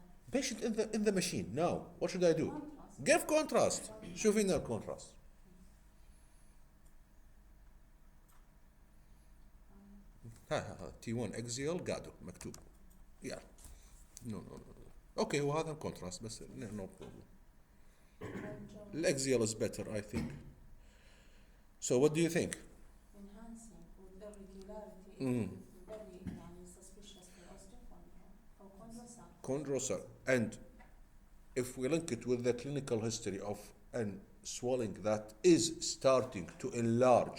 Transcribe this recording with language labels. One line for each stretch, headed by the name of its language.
English: Patient in the machine now. What should I do? Give contrast.
Arabic: شوفي لنا الكونتراست.
English: ها T1 axial
Arabic: قاعدو مكتوب.
English: Yeah. No.
Arabic: اوكي هو هذا كونتراست بس
English: no problem. and الاكزيال is better I think. So what do you think? enhancing with irregularity Mm. is very يعني suspicious for osteochondral أو chondrosarcoma. Chondrosar. And if we link it with the clinical history of an swelling that is starting to enlarge,